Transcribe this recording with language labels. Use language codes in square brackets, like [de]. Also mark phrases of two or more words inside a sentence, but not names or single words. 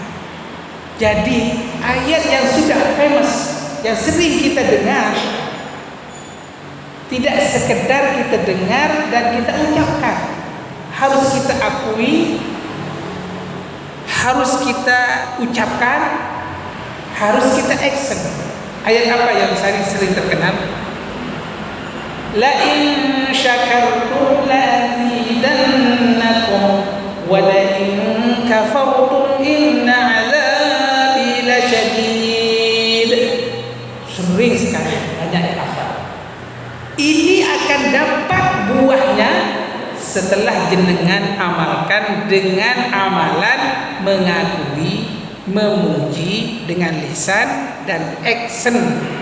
[id] Jadi ayat yang sudah famous, yang sering kita dengar, tidak sekedar kita dengar dan kita ucapkan, harus kita akui, harus kita ucapkan, harus kita action. Ayat apa yang sering terkenal? [ar] لئن شكرتم لأزيدنكم ولئن كفرتم إن عذابي لشديد. [id] Sering sekali banyak yang hafal. Ini akan dapat buahnya setelah jenengan amalkan dengan amalan mengakui, memuji dengan lisan dan action.